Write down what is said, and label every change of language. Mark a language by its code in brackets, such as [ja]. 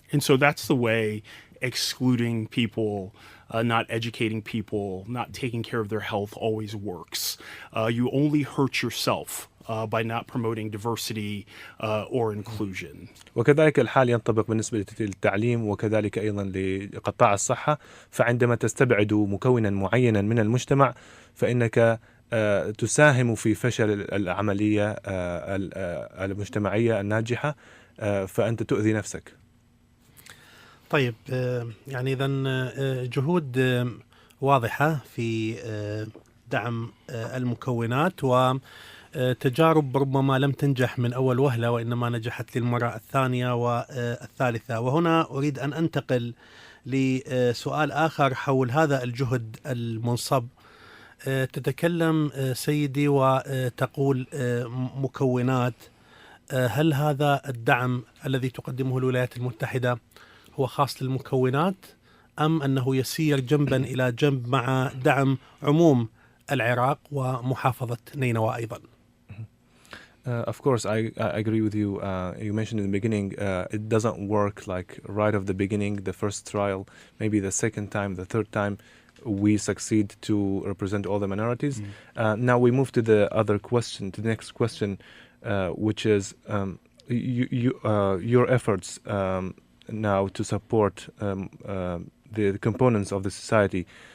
[en] And so that's the way excluding people, not educating people, not taking care of their health always works. You only hurt yourself by not promoting diversity or inclusion. [ar] وكذلك الحال ينطبق بالنسبة للتعليم وكذلك أيضا لقطاع الصحة. فعندما تستبعد مكونا معينا من المجتمع فإنك تساهم في فشل العملية المجتمعية الناجحة، فأنت تؤذي نفسك. طيب، يعني إذن جهود واضحة في دعم المكونات وتجارب ربما لم تنجح من أول وهلة وإنما نجحت للمرة الثانية والثالثة. وهنا أريد أن أنتقل لسؤال آخر حول هذا الجهد المنصب. تتكلم سيدي وتقول مكونات. هل هذا الدعم الذي تقدمه الولايات المتحدة هو خاص للمكونات أم أنه يسير جنبا إلى جنب مع دعم عموم العراق ومحافظة نينوى أيضا؟ [en] Of course, I agree with you. You mentioned in the beginning, it doesn't work like right of the beginning, the first trial, maybe the second time, the third time, we succeed to represent all the minorities. Now we move to the other question, to the next question, which is your efforts now to support the components of the society.